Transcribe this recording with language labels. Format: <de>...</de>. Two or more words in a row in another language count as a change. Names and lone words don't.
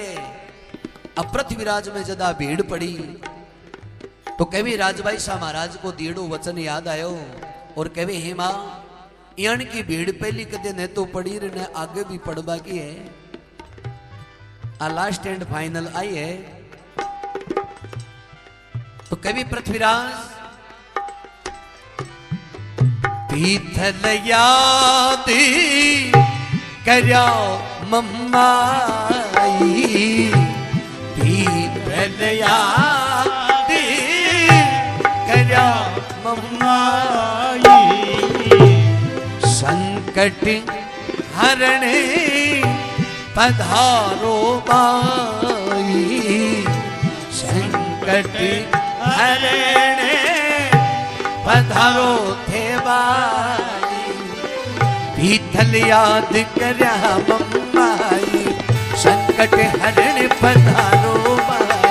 <raj>अब पृथ्वीराज में जदा भीड़ पड़ी तो कभी राजभाई शाह महाराज को दीड़ो वचन याद आयो और कहे हे मां यान की भीड़ पहली कदे ने तो पड़ी रे ने आगे भी पड़बा की है। आ</raj> <en>last and final</en> <raj>आई है। तो कवि पृथ्वीराज पीथल याद करया मम्माई, पीथल याद करया मम्माई, संकट हरणे पधारो बाई, संकट हरणे पधारो थे बाई, पीथल याद करया मम्माई, संकट हरणे पधारो बाई।</raj>